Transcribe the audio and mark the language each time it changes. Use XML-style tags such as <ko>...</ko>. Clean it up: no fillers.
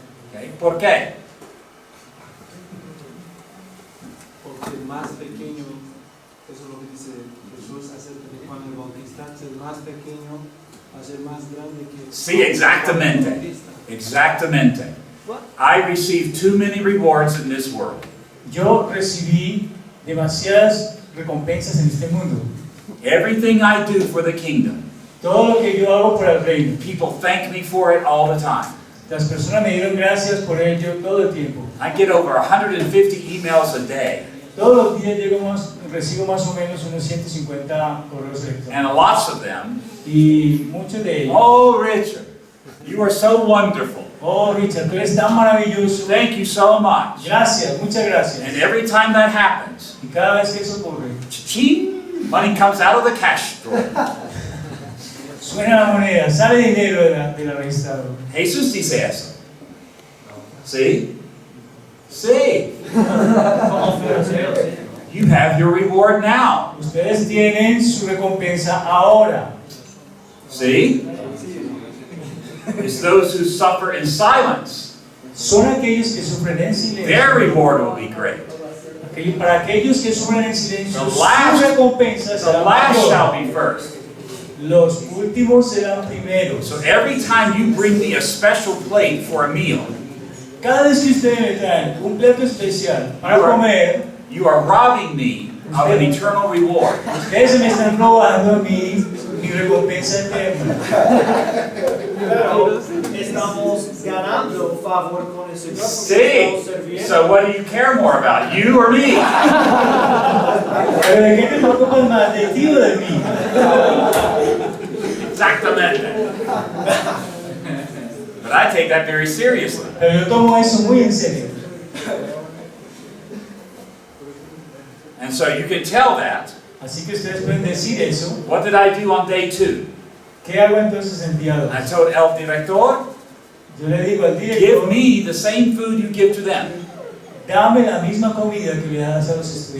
<es>Okay. ¿Por qué? Porque el más pequeño, eso es lo que dice Jesús, hacer Juan el Bautista, el más pequeño va a ser más grande que... Sí, exactamente. Exactamente.</es> <en>I received too many rewards in this world.</en> <es>Yo recibí demasiadas recompensas en este mundo.</es> <en>Everything I do for the kingdom,</en> <es>Todo lo que yo hago por el reino.</es> <en>people thank me for it all the time.</en> <es>Las personas me dieron gracias por ello todo el tiempo.</es> <en>I get over 150 emails a day,</en> <es>Todos los días recibo más o menos unos 150 correos electrónicos.</es> <en>and lots of them,</en> <es>Y muchos de ellos.</es> <en>oh Richard, you are so wonderful.</en> <es>Oh, Richard, tú eres tan maravilloso.</es> <en>Thank you so much.</en> <es>Gracias, muchas gracias.</es> <en>And every time that happens,</en> <es>Y cada vez que eso ocurre,</es> <en>cha-ching, money comes out of the cash drawer.</en> <es>suena la moneda, sale dinero de la registradora. Jesus dice eso.</es> <en>See? See? You have your reward now.</en> <es>Ustedes tienen su recompensa ahora.</es> <en>See? It's those who suffer in silence.</en> <es>Son aquellos que sufren en silencio.</es> <en>Their reward will be great.</en> <es>Para aquellos que sufren en silencio,</es> <en>The last-</en> <es>su recompensa</es> <en>The</en> <es>será</es> <en>last</en> <es>mayor.</es> <en>shall be first.</en> <es>Los últimos serán primeros.</es> <en>So every time you bring me a special plate for a meal,</en> <es>Cada vez que ustedes me traen un plato especial para</es> <en>Sure.</en> <es>comer,</es> <en>you are robbing me of an eternal reward.</en> <es>ustedes me están robando a mí mi recompensa eterna. Pero estamos ganando favor con el Señor porque</es> <en>See?</en> <es>estamos sirviendo.</es> <en>So what do you care more about, you or me?</en> <es>Pero ¿de qué te preocupas más, de ti o de mí? Exactamente.</es> <en>But I take that very seriously.</en> <es>Pero yo tomo eso muy en serio.</es> <en>And so you can tell that.</en> <es>Así que ustedes pueden decir eso.</es> <en>What did I do on day 2?</en> <es>¿Qué hago entonces en día</es> <en>I</en> <es>2?</es> <en>told el director,</en> <es>Yo le digo al</es> <en>give</en> <es>director,</es> <en>me the same food you give to them.</en> <es>dame la misma comida que le das a los estudiantes.</es>